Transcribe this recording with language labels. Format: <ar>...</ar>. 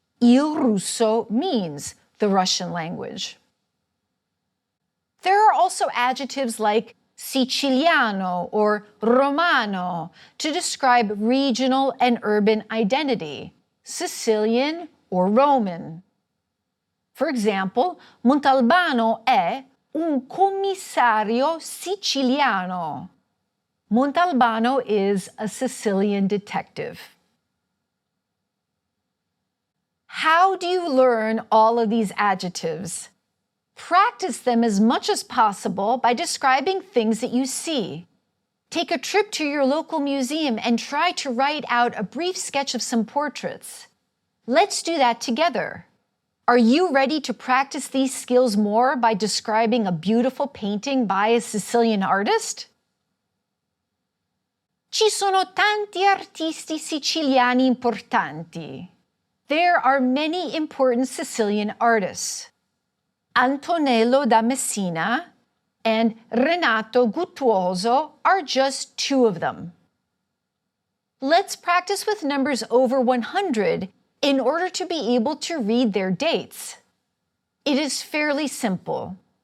<it>Il russo</it> <en>means the Russian language. There are also adjectives like Siciliano or Romano to describe regional and urban identity, Sicilian or Roman. For example,</en> <it>Montalbano è un commissario siciliano.</it> <en>Montalbano is a Sicilian detective. How do you learn all of these adjectives? Practice them as much as possible by describing things that you see. Take a trip to your local museum and try to write out a brief sketch of some portraits. Let's do that together. Are you ready to practice these skills more by describing a beautiful painting by a Sicilian artist?</en> <it>Ci sono tanti artisti siciliani importanti.</it> <en>There are many important Sicilian artists. Antonello da Messina and Renato Guttuoso are just two of them. Let's practice with numbers over 100 in order to be able to read their dates. It is fairly simple.</en>